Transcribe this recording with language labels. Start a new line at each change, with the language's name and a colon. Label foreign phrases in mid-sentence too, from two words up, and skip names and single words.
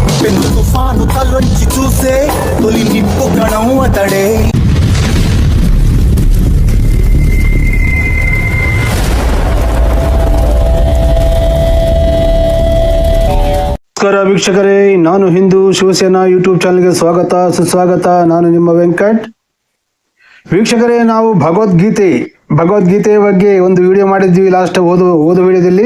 Telugu: పెను తుఫాను తలొంచి చూసే తొలి నిప్పు కణం అతడే.
Kannada: ನಮಸ್ಕಾರ ವೀಕ್ಷಕರೇ, ನಾನು ಹಿಂದೂ ಶಿವಸೇನಾ ಯೂಟ್ಯೂಬ್ ಚಾನಲ್ಗೆ ಸ್ವಾಗತ ಸುಸ್ವಾಗತ. ನಾನು ನಿಮ್ಮ ವೆಂಕಟ್. ವೀಕ್ಷಕರೇ, ನಾವು ಭಗವದ್ಗೀತೆ ಬಗ್ಗೆ ಒಂದು ವಿಡಿಯೋ ಮಾಡಿದ್ವಿ ಲಾಸ್ಟ್ ಓದು ವಿಡಿಯೋದಲ್ಲಿ.